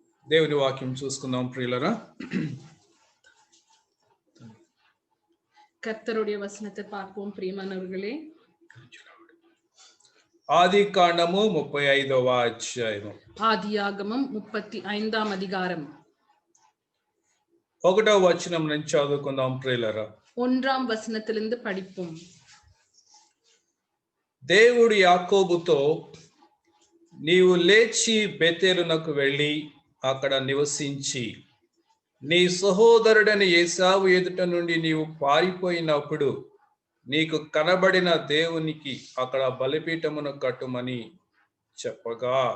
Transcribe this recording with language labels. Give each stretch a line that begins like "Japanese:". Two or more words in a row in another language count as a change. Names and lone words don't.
Telugu: దేవుని వాక్యం చూసుకుందాం ప్రియులరా.
Tamil: கர்த்தருடைய வசனத்தை பார்ப்போம் பிரியமானவர்களே.
Telugu: ఆది కాండము 35వ అధ్యాయము.
Tamil: ஆதியாகமம் 35வ அதிகாரம்
Telugu: 1వ వచనం నుంచి చదువుకుందాం ప్రియులరా.
Tamil: 1వ వచనத்திலிருந்து படிப்போம்.
Telugu: దేవుడు యాకోబుతో, నీవు లేచి బెతేలునకు వెళ్ళి అక్కడ నివసించి నీ సహోదరుడని ఏశావు ఎదుట నుండి నీవు పారిపోయినప్పుడు నీకు కనబడిన దేవునికి అక్కడ బలిపీఠమును కట్టుమని చెప్పగా.